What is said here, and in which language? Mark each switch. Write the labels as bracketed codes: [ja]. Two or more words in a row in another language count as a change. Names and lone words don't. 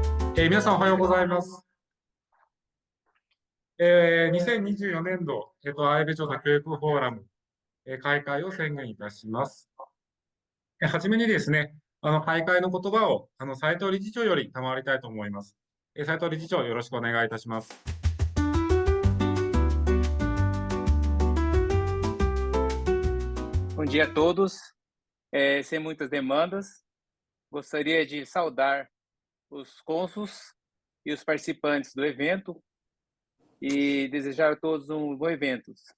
[ja] 皆さんおはようございます。2024年度、愛部調査教育フォーラム、開会を宣言いたします。はじめにですね、開会の言葉を、斉藤理事長より賜りたいと思います。斉藤理事長、よろしくお願いいたします。 [pt] Bom dia a todos. Sem muitas demandas, gostaria de saudar os cônsules e os participantes do evento e desejar a todos um bom evento.